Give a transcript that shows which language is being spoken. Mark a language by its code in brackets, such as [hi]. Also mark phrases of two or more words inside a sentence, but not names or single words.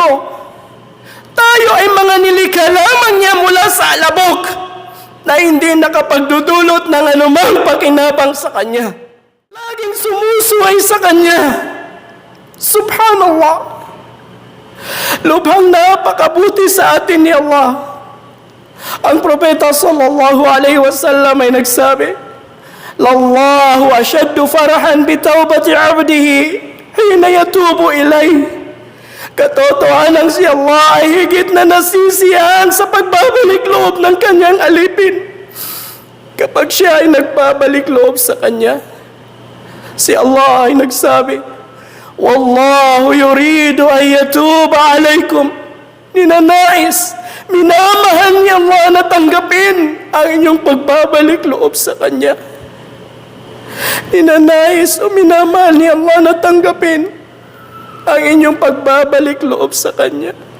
[tl] Tayo ay mga nilikha lamang niya mula sa alabok na hindi nakapagdudulot ng anumang pakinabang sa Kanya. Laging sumusuway sa Kanya. Subhanallah. Lubhang napakabuti sa atin ni Allah. Ang propeta [ar] صلى الله عليه وسلم [tl] ay nagsabi, [ar] لله أشد فرحا بتوبة عبده حين يتوب إليه. [tl] Katotohanan si Allah ay higit na nasisiyahan sa pagbabalik loob ng kanyang alipin kapag siya ay nagbabalik loob sa kanya. Si Allah ay nagsabi, [ar] والله يريد أن يتوب عليكم. [tl] Ninanais, minamahal niya Allah na tanggapin ang inyong pagbabalik loob sa kanya. Ninanais o minamahal niya Allah na tanggapin ang inyong pagbabalik loob sa Kanya.